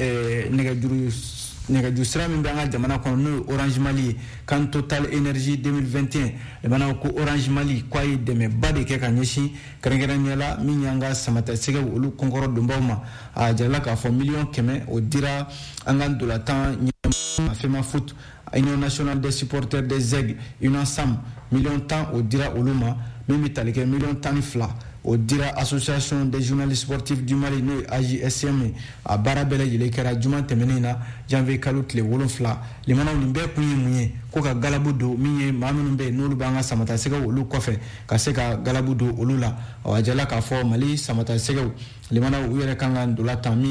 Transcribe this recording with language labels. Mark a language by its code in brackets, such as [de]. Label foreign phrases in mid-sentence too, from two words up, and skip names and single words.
[bm] nɛgɛjuru sira min bɛ an ka jamana kɔnɔ n'o ye Orange Mali ye CAN Total Énergie 2021 limanaw ko Orange Mali k'a ye dɛmɛba de kɛ ka ɲɛsin kɛrɛnkɛrɛnnenya la min y'an ka samatasɛgɛw olu kɔnkɔrɔ donbaw ma a jarala k'a fɔ 100 o dira an ka ndolatan ɲɛmaa FEMA Foot Union nationale des supporters des aigles UNASAM 10 o dira olu ma min bɛ tali kɛ 12 o dira association des journalistes sportifs du Mali n'o ye AJSM a baara bɛɛ lajɛlen kɛra juma tɛmɛnen na janvier kalo tile 7 limanaw nin bɛɛ kun ye mun ye ko ka galabu don min ye maa minnu bɛ yen n'olu b'an ka samatasɛgɛw olu kɔfɛ ka se ka galabu don olu la a jarala k'a fɔ Mali samatasɛgɛw limanaw u yɛrɛ kan ka ndolantan min